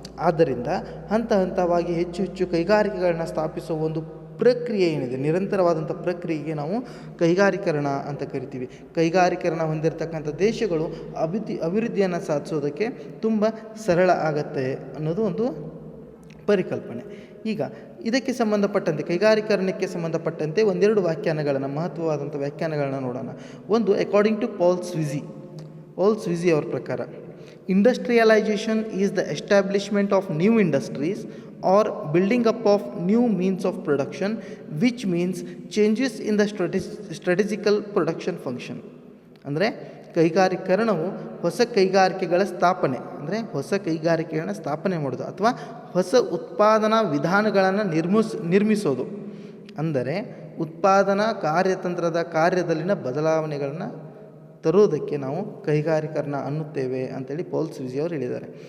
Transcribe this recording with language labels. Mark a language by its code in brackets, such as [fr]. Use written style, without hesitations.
[kn] ಆದ್ದರಿಂದ ಹಂತ ಹಂತವಾಗಿ ಹೆಚ್ಚು ಹೆಚ್ಚು ಕೈಗಾರಿಕೆಗಳನ್ನ ಸ್ಥಾಪಿಸುವ ಒಂದು ಪ್ರಕ್ರಿಯೆ ಏನಿದೆ, ನಿರಂತರವಾದಂಥ ಪ್ರಕ್ರಿಯೆಗೆ ನಾವು ಕೈಗಾರೀಕರಣ ಅಂತ ಕರಿತೀವಿ. ಕೈಗಾರೀಕರಣ ಹೊಂದಿರತಕ್ಕಂಥ ದೇಶಗಳು ಅಭಿವೃದ್ಧಿಯನ್ನು ಸಾಧಿಸೋದಕ್ಕೆ ತುಂಬ ಸರಳ ಆಗತ್ತೆ ಅನ್ನೋದು ಒಂದು ಪರಿಕಲ್ಪನೆ. ಈಗ ಇದಕ್ಕೆ ಸಂಬಂಧಪಟ್ಟಂತೆ, ಕೈಗಾರೀಕರಣಕ್ಕೆ ಸಂಬಂಧಪಟ್ಟಂತೆ ಒಂದೆರಡು ವ್ಯಾಖ್ಯಾನಗಳನ್ನು, ಮಹತ್ವವಾದಂಥ ವ್ಯಾಖ್ಯಾನಗಳನ್ನು ನೋಡೋಣ. ಒಂದು, [en] according to Paul Sweezy [kn] ಅವರ ಪ್ರಕಾರ, [en] Industrialisation is the establishment of new industries or building up of new means of production, which means changes in the strategical production function. [kn] ಅಂದರೆ ಕೈಗಾರೀಕರಣವು ಹೊಸ ಕೈಗಾರಿಕೆಗಳ ಸ್ಥಾಪನೆ, ಅಂದರೆ ಹೊಸ ಕೈಗಾರಿಕೆಗಳನ್ನ ಸ್ಥಾಪನೆ ಮಾಡೋದು ಅಥವಾ ಹೊಸ ಉತ್ಪಾದನಾ ವಿಧಾನಗಳನ್ನು ನಿರ್ಮಿಸೋದು. ಅಂದರೆ ಉತ್ಪಾದನಾ ಕಾರ್ಯತಂತ್ರದ ಕಾರ್ಯದಲ್ಲಿನ ಬದಲಾವಣೆಗಳನ್ನು ತರೋದಕ್ಕೆ ನಾವು ಕೈಗಾರೀಕರಣ ಅನ್ನುತ್ತೇವೆ ಅಂತೇಳಿ ಪಾಲ್ ಸ್ವಿಜಿ ಅವರು ಹೇಳಿದ್ದಾರೆ.